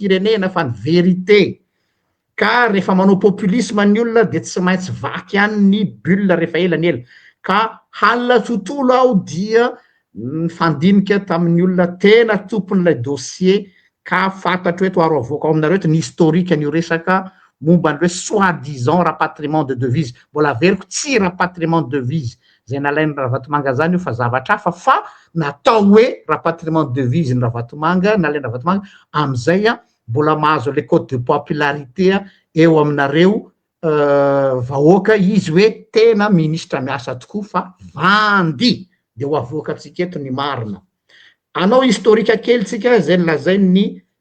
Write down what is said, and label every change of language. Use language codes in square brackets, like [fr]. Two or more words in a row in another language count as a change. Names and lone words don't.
[mg] firenena fa ny vérité ka rehefa manao populisme ny olona de tsy maintsy vaky ihany ny bulle rehefa elany ela ka halina tontolo aho dia nifandinika tamin'ny olona tena tompon'ilay dossier ka fantatro eto aro avoaka ao aminareo eto ny historique an'io resaka momba ny hoe [fr] soi-disant rapatriement de devise [mg] mbola averiko tsy [fr] rapatriement de devise [mg] zay nalainy Ravatomanga zany io fa zavatra hafa fa natao hoe [fr] rapatriement de devise [mg] ny Ravatomanga nalainy Ravatomanga am'izay mbola mahazo [fr] le code de popularité [mg] eo aminareo vahoaka izy hoe tena ministra miasa tokoa fa vandy de ho avoaka atsika eto ny marina anao historika kely tsika zay lazay ny